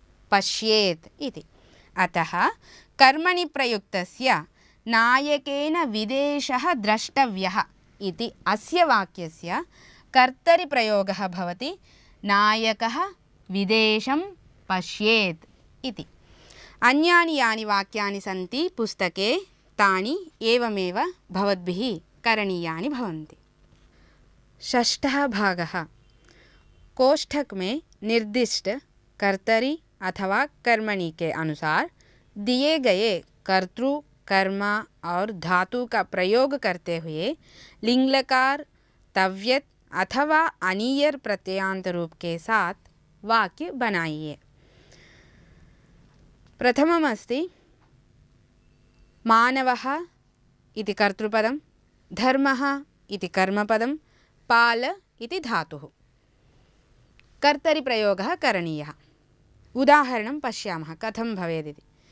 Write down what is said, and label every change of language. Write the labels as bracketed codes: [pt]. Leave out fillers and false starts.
[sa] पश्येत् इति। अतः कर्मणि प्रयुक्तस्य नायकेन विदेशः द्रष्टव्यः इति अस्य वाक्यस्य कर्तरिप्रयोगः भवति नायकः विदेशं पश्येत् इति। अन्यानि यानि वाक्यानि सन्ति पुस्तके तानि एवमेव भवद्भिः करणीयानि भवन्ति। षष्ठः भागः। [hi] कोष्ठक में निर्दिष्ट कर्तरी अथवा कर्मणि के अनुसार दिए गए कर्तृ, कर्मा और धातु का प्रयोग करते हुए लिंगलकार, तव्यत् अथवा अनीयर प्रत्ययान्त रूप के साथ वाक्य बनाइए। [sa] प्रथममस्ति मानवः इति कर्तृपदं, धर्मः इति कर्मपदं, पाल इति धातुः। कर्तरिप्रयोगः करणीयः। उदाहरणं पश्यामः कथं भवेदिति।